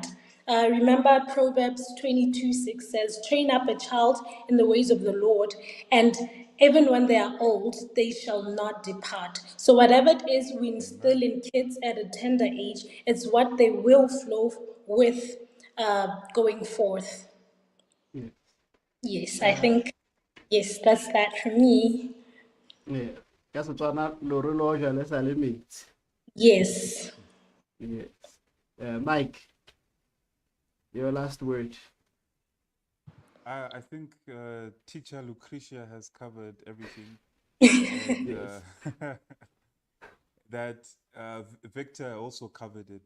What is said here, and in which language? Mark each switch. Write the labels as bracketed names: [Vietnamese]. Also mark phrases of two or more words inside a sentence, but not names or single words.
[English] Remember, Proverbs 22:6 says, train up a child in the ways of the Lord, and even when they are old, they shall not depart. So, whatever it is we instill in kids at a tender age, it's what they will flow with going forth. Yeah. Yes, I think, yes, that's that for me. Yeah. [Tswana] Ka Setswana lo re lo ja le sa le metsi. [English] Yes. Yes. Mike, your last word. I think teacher Lucretia has covered everything, and Yes. that Victor also covered it.